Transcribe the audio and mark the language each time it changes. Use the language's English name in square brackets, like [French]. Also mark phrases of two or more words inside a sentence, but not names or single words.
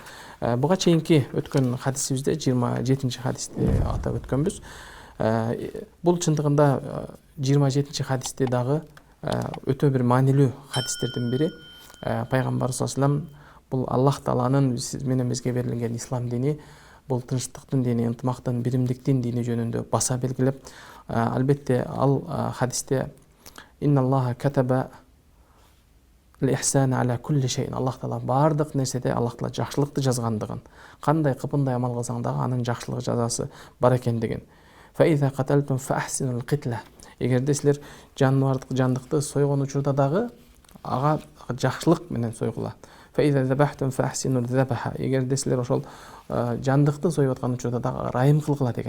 [Kyrgyz] Буга чейинки өткөн хадисибизде 27 хадисти атап өткөнбүз. Бул чындыгында 27 хадисте дагы өтө бир маанилүү хадистердин бири. Пайгамбар [Arabic] صلى الله عليه وسلم [Kyrgyz] бул Аллах Тааланын биз менен бизге берилген ислам дини, бул тынчтыктын дини, ынтымактын, биримдиктин дини жөнүндө баса белгилеп, албетте ал хадисте [Arabic] إن الله كتب الإحسان على كل شيء, [Kyrgyz] Аллах Таала бардык нерседе Аллах Таала жакшылыкты жазгандыгын, кандай кыпындай амал кылсаң дагы анын жакшылык жазасы бар экендигин. [Arabic] فإذا قتلتم فأحسنوا القتلة, [Kyrgyz] эгерде силер жандыкты сойгон учурда дагы ага жакшылык менен сойгула. [Arabic] فإذا ذبحتم فأحسنوا الذبحة, [Kyrgyz] эгерде силер ошол жандыкты союп аткан учурда дагы ырайым кылгыла деген.